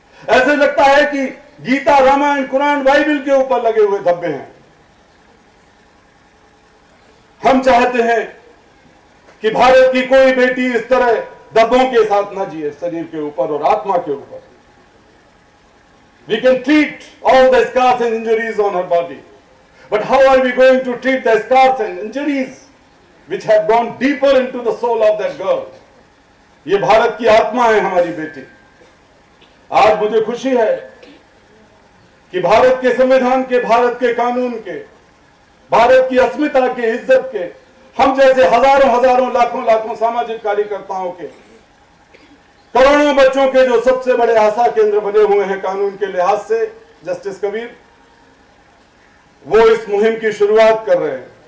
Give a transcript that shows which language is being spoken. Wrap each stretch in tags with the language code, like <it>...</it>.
<hi>ऐसे लगता है कि गीता, रामायण, कुरान, बाइबल के ऊपर लगे हुए धब्बे हैं। हम चाहते हैं कि भारत की कोई बेटी इस तरह धब्बों के साथ न जिए, शरीर के ऊपर और आत्मा के ऊपर।</hi> <en>We can treat all the scars and injuries on her body, but how are we going to treat the scars and injuries which have gone deeper into the soul of that girl?</en> <hi>ये भारत की आत्मा है हमारी बेटी। आज मुझे खुशी है कि भारत के संविधान के, भारत के कानून के, भारत की अस्मिता के, इज्जत के, हम जैसे हजारों लाखों सामाजिक कार्यकर्ताओं के, करोड़ों बच्चों के जो सबसे बड़े आशा केंद्र बने हुए हैं कानून के लिहाज से, जस्टिस कबीर, वो इस मुहिम की शुरुआत कर रहे हैं।</hi>